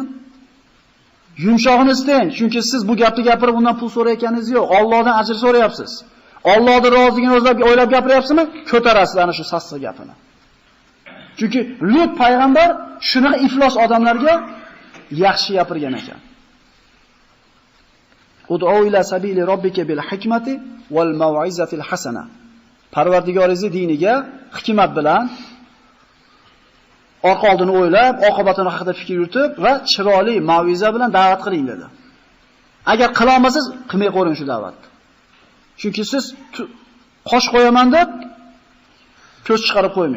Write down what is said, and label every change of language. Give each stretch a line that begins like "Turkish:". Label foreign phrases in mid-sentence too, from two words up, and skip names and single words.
Uzbek: Yumshog'ini istang, chunki siz bu gapni gapirib undan pul so'rayotganingiz yo'q. Allohdan ajr so'rayapsiz. Allohning roziligini o'ylab gapiryapsizmi? Ko'tarasiz ana shu sassiq gapini. Chunki Lut payg'ambar shunaqa iflos odamlarga yaxshi gapirgan ekan.
Arabic: Ud'u ila sabili robbika bil hikmati wal mau'izatil hasana.
Uzbek: Parvardigoringiz diniga hikmat bilan orqa oldini o'ylab, oqibatini haqida fikr yuritib va chiroyli mau'iza bilan da'vat qiling dedi. Agar qila olmasangiz, qilmay qo'ying shu da'vatni. Chunki siz qosh qo'yaman deb ko'z chiqarib qo'ymang.